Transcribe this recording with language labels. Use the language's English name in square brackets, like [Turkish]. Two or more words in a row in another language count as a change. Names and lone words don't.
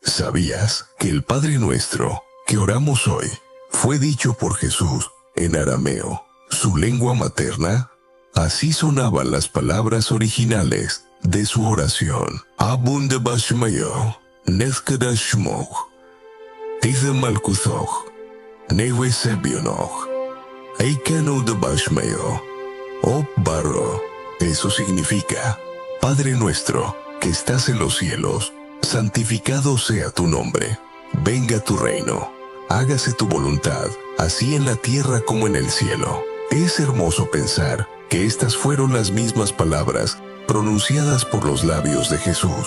[Spanish] ¿Sabías que el Padre Nuestro que oramos hoy fue dicho por Jesús en arameo, su lengua materna? Así sonaban las palabras originales de su oración. [Aramaic] ܐܒܘܢ ܕܒܫܡܝܐ ܢܬܩܕܫ ܫܡܟ ܬܐܬܐ ܡܠܟܘܬܟ ܢܗܘܐ ܨܒܝܢܟ ܐܝܟܢܐ ܕܒܫܡܝܐ ܐܦ ܒܐܪܥܐ. [Spanish] Eso significa, Padre Nuestro que estás en los cielos, santificado sea tu nombre. Venga tu reino. Hágase tu voluntad, así en la tierra como en el cielo. Es hermoso pensar que estas fueron las mismas palabras pronunciadas por los labios de Jesús.